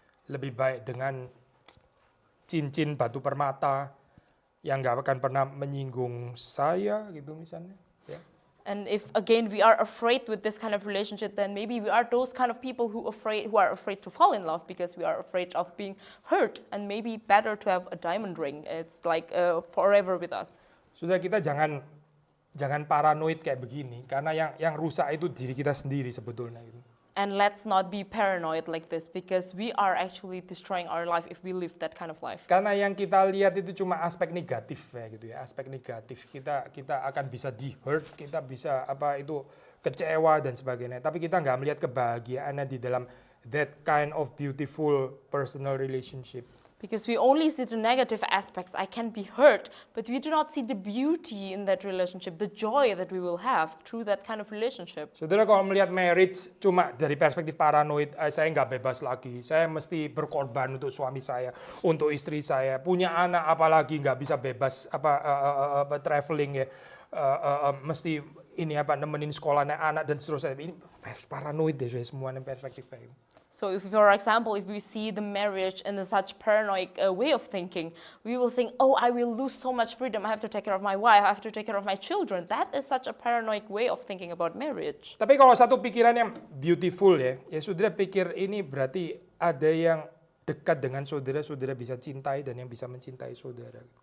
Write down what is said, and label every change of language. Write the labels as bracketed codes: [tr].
[id] Lebih baik dengan cincin batu permata yang nggak akan pernah menyinggung saya gitu misalnya. [en] And if again we are afraid with this kind of relationship, then maybe we are those kind of people who are afraid to fall in love because we are afraid of being hurt, and maybe better to have a diamond ring. It's like forever with us. [id] Sudah, kita jangan paranoid kayak begini, karena yang rusak itu diri kita sendiri sebetulnya gitu. [en] And let's not be paranoid like this, because we are actually destroying our life if we live that kind of life. [id] Karena yang kita lihat itu cuma aspek negatif gitu ya, aspek negatif. Kita akan bisa di-hurt, kita bisa kecewa dan sebagainya. Tapi kita nggak melihat kebahagiaannya di dalam [en] that kind of beautiful personal relationship. Because we only see the negative aspects. I can be hurt, but we do not see the beauty in that relationship, the joy that we will have through that kind of relationship. [id] Saudara, kalau melihat marriage cuma dari perspektif paranoid, saya nggak bebas lagi, saya mesti berkorban untuk suami saya, untuk istri saya, punya anak apalagi nggak bisa bebas traveling mesti ini nemenin sekolahnya anak dan seterusnya. Ini paranoid semuanya perspektifnya. [en] So if, for example, if we see the marriage in such paranoid way of thinking, we will think, oh, I will lose so much freedom. I have to take care of my wife. I have to take care of my children. That is such a paranoid way of thinking about marriage. [id] Tapi kalau satu pikiran yang beautiful ya saudara pikir ini berarti ada yang dekat dengan saudara bisa cintai dan yang bisa mencintai saudara.